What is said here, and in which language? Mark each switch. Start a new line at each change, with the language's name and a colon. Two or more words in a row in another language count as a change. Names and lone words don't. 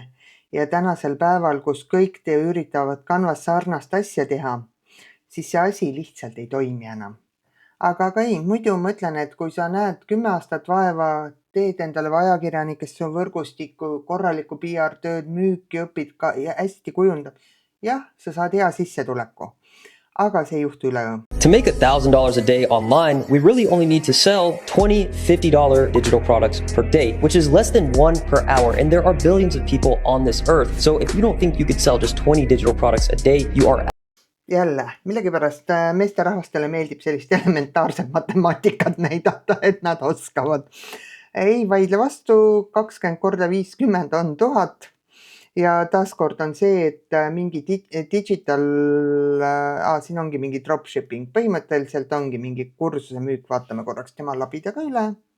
Estonian: Ja tänasel päeval, kus kõik te üritavad Canvas sarnast asja teha, siis see asi lihtsalt ei toimi enam. Aga ei, muidu ma ütlen, et kui sa näed 10 aastat vaeva, teed endale ajakirjanikest su võrgustikku, korralikku PR-tööd, müüki õpid ka ja hästi kujundab. Jah, sa saad hea sissetuleku, aga see ei juhtu üleöö.
English: To make $1,000 a day online, we really only need to sell $20, $50 digital products per day, which is less than 1 per hour. And there are billions of people on this earth. So if you don't think you could sell just 20 digital products a day, you are...
Estonian: Jälle, millegipärast meesterahvastele meeldib sellist elementaarset matemaatikat näidata, et nad oskavad. Ei vaidle vastu, 20 korda 50 on 1000 ja taaskord on see, et mingi digital, siin ongi mingi dropshipping, põhimõtteliselt ongi mingi kursuse müük, vaatame korraks tema labida ka üle.